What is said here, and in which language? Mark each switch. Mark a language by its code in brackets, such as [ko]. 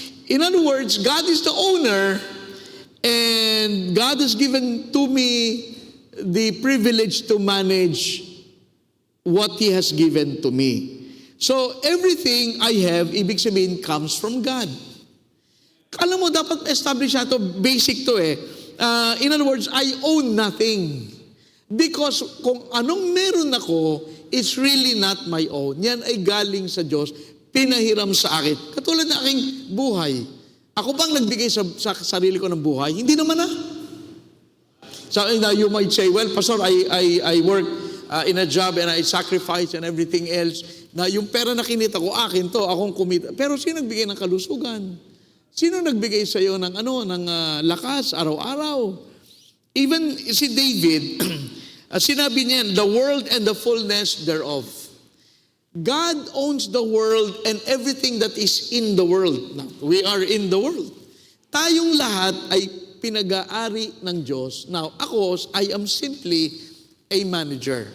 [en] In other words, God is the owner and God has given to me the privilege to manage what He has given to me. So, everything I have, [tl] ibig sabihin, [en] comes from God. [tl] Alam mo, dapat establish na ito, basic to eh. [en] In other words, I own nothing. Because [tl] kung anong meron ako, [en] it's really not my own. [tl] Yan ay galing sa Diyos, pinahiram sa akin. Katulad na aking buhay. Ako bang nagbigay sa sarili ko ng buhay? Hindi naman na. [en] So you might say, well, Pastor, I work in a job and I sacrifice and everything else. [tl] Na yung pera na kinita ko, akin to, akong kumita. Pero sino nagbigay ng kalusugan? Sino nagbigay sa iyo ng lakas araw-araw? [en] Even si David, [tl] sinabi niya, [en] the world and the fullness thereof. God owns the world and everything that is in the world. Now, we are in the world. [tl] Tayong lahat ay pinag-aari ng Diyos. [en] Now, ako, I am simply a manager.